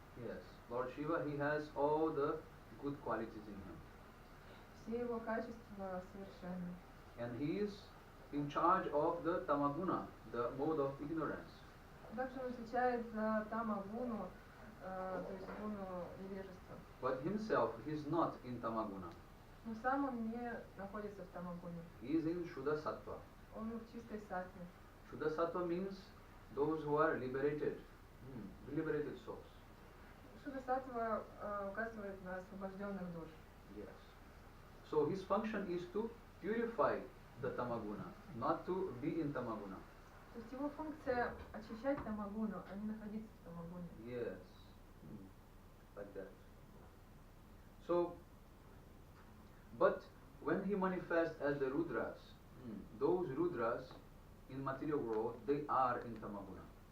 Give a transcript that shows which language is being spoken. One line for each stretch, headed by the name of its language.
English: Yes, Lord Shiva, he has all the good qualities in him.
Russian: Все его качества совершенны.
English: And he is in charge of the tamaguna, the mode of ignorance.
Russian: Также он отвечает за тамагуну, то есть гуну невежества.
English: But himself, he is not in tamaguna.
Russian: Но сам он не находится в тамагуне.
English: He is in Шива-таттва.
Russian: Он в чистой саттве.
English: Шива-таттва means those who are liberated, liberated souls.
Russian: Шива-таттва указывает на освобожденных душ.
English: Yes. So his function is to purify the tamaguna, not to be in tamaguna.
Russian: То есть его функция очищать тамагуну, а не находиться в тамагуне.
English: Yes. Like that. So, but when he manifests as the Rudras, those Rudras in material world, they are in tamaguna.